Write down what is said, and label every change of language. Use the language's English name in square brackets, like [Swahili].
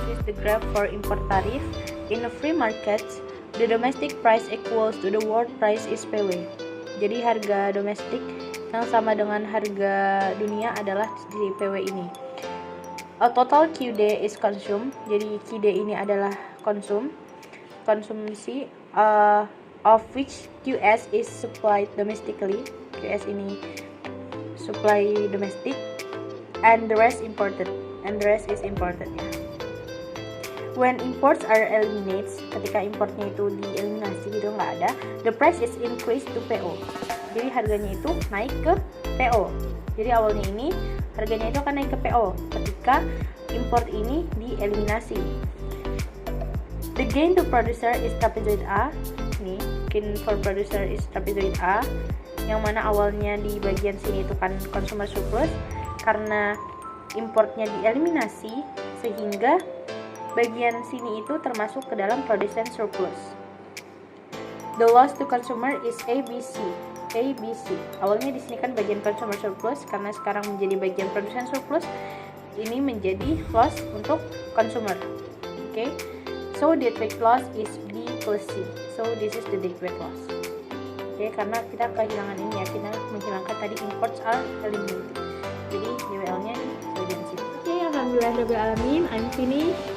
[English] This is the graph for import tariff. In a free market, the domestic price equals to the world price is PW. [Indonesian] Jadi harga domestik yang sama dengan harga dunia adalah di PW ini. [English] A total QD is consumed. [Indonesian] Jadi QD ini adalah konsumsi, [English] of which QS is supplied domestically. QS [Indonesian] ini [English] supply domestic, and the rest imported. And the rest is imported ya. when imports are eliminated, [Indonesian] ketika importnya itu dieliminasi gitu nggak ada, [English] the price is increased to PO. [Indonesian] Jadi harganya itu naik ke PO. Jadi awalnya ini harganya itu akan naik ke PO ketika import ini dieliminasi. [English] The gain to producer is trapezoid A. [Indonesian] Nih, [English] gain for producer is trapezoid A, [Indonesian] yang mana awalnya di bagian sini itu kan consumer surplus, karena importnya dieliminasi sehingga bagian sini itu termasuk ke dalam production surplus. [English] The loss to consumer is ABC. [Indonesian] Awalnya di sini kan bagian consumer surplus, karena sekarang menjadi bagian production surplus, ini menjadi loss untuk consumer. [English] Okay, so deadweight loss is B plus C. So this is the deadweight loss. [Indonesian] Okay, karena kita kehilangan ini ya, kita menghilangkan tadi [English] imports are eliminated. [Indonesian] Jadi DWL-nya di bagian sini. Okay, [Arabic] alhamdulillahirobbilalamin, [English] I'm finished.